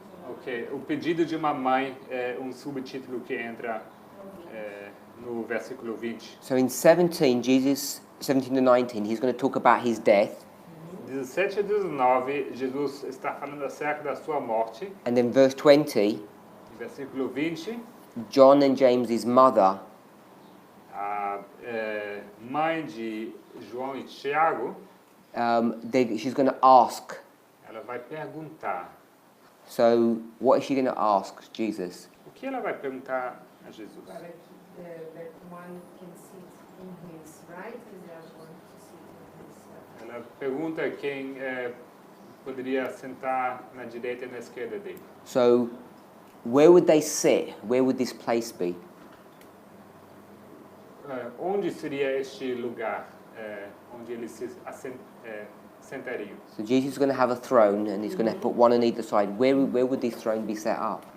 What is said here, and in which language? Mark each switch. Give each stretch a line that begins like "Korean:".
Portuguese: Ok, o pedido de uma mãe é um subtítulo que entra no versículo 20.
English: so in 17, Jesus, 17 to 19, he's going to talk about his death.
Portuguese: 17 a 19, Jesus está falando acerca da sua morte.
English: And then verse 20,
Portuguese: Versículo 20,
English: John and James's mother
Portuguese: a mãe de João e Tiago,
English: she's going to ask.
Portuguese: ela vai perguntar.
English: So what is she going to ask Jesus?
Portuguese: O que ela vai perguntar a Jesus? Para que
English: that one can sit in his right, because they are going to sit in his
Portuguese: Ela pergunta quem poderia sentar na direita e na esquerda dele.
English: So where would they sit? Where would this place be?
Portuguese: Onde seria este lugar onde eles se sentariam?
English: So Jesus is going to have a throne and he's going to put one on either side. Where would this throne be set up?